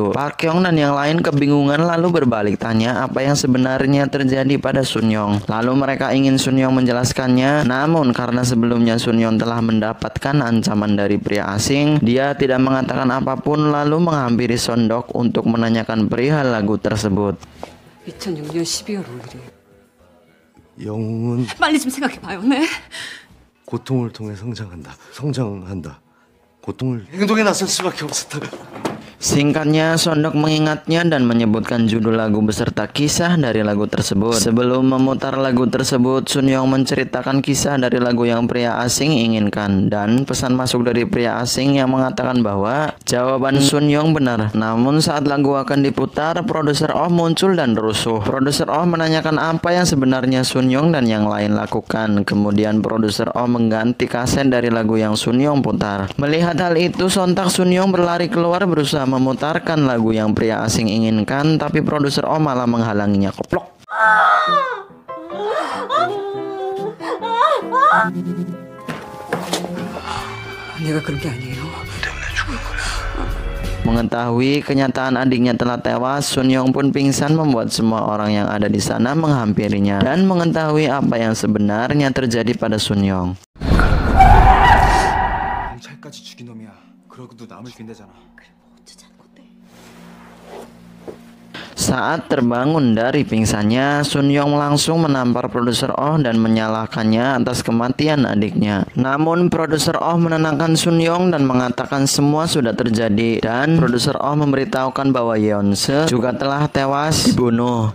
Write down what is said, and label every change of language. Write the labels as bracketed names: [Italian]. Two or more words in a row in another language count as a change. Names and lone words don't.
[Indonesian] Pak Kyong dan yang lain kebingungan lalu berbalik tanya apa yang sebenarnya terjadi pada Sunyong. Lalu mereka ingin Sunyong menjelaskannya, namun karena sebelumnya Sunyong telah mendapatkan ancaman dari pria asing, dia tidak mengatakan apapun lalu menghampiri Sondok untuk menanyakan perihal lagu tersebut. [Korean] 2006년 12월 5일에 영웅은 빨리 좀 생각해봐요. 네. 고통을 통해 성장한다. 고통을 행동에 나설 수밖에 없었다. [Indonesian] Singkatnya, Sondok mengingatnya dan menyebutkan judul lagu beserta kisah dari lagu tersebut. Sebelum memutar lagu tersebut, Sunyong menceritakan kisah dari lagu yang pria asing inginkan, dan pesan masuk dari pria asing yang mengatakan bahwa jawaban Sunyong benar. Namun saat lagu akan diputar, produser Oh muncul dan rusuh. Produser Oh menanyakan apa yang sebenarnya Sunyong dan yang lain lakukan. Kemudian produser Oh mengganti kaset dari lagu yang Sunyong putar. Melihat hal itu, sontak Sunyong berlari keluar berusaha memutarkan lagu yang pria asing inginkan, tapi produser Oh malah menghalanginya. Koplok. [Korean] 내가 그런 게 아니에요. 때문에 죽을 거야. [Indonesian] Mengetahui kenyataan adiknya telah tewas, Sun Yong pun pingsan membuat semua orang yang ada di sana menghampirinya dan mengetahui apa yang sebenarnya terjadi pada Sun Yong. [Korean] 경찰까지 죽인 놈이야. 그러고도 남을 낀대잖아. [Indonesian] Saat terbangun dari pingsannya, Sun Yong langsung menampar produser Oh dan menyalahkannya atas kematian adiknya. Namun produser Oh menenangkan Sun Yong dan mengatakan semua sudah terjadi, dan produser Oh memberitahukan bahwa Yeonse juga telah tewas dibunuh.